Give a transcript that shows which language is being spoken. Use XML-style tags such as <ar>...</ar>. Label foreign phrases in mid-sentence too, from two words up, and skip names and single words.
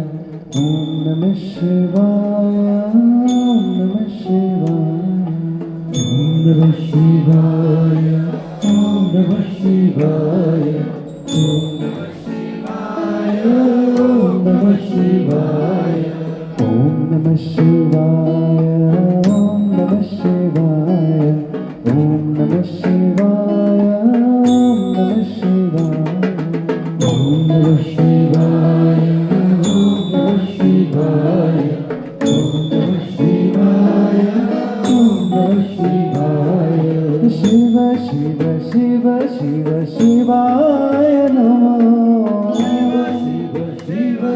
<sa>ઓમ નમઃ શિવાય, ઓમ નમઃ શિવાય, ઓમ નમઃ શિવાય, ઓમ નમઃ શિવાય, ઓમ નમઃ શિવાય, ઓમ નમઃ શિવાય, ઓમ નમઃ શિવાય, ઓમ નમઃ શિવાય, ઓમ નમઃ नमः शिवाय, ओम नमः शिवाय, ओम नमः शिवाय, ओम नमः शिवाय, ओम Namah Shivaya, Om Namah Shivaya, Om नमः शिवाय, ओम नमः शिवाय, शिव शिव शिव शिव शिवाय नमो, शिव शिव शिव Shiva Shiva Shivaya Namo, Shiva Shiva Shiva</sa>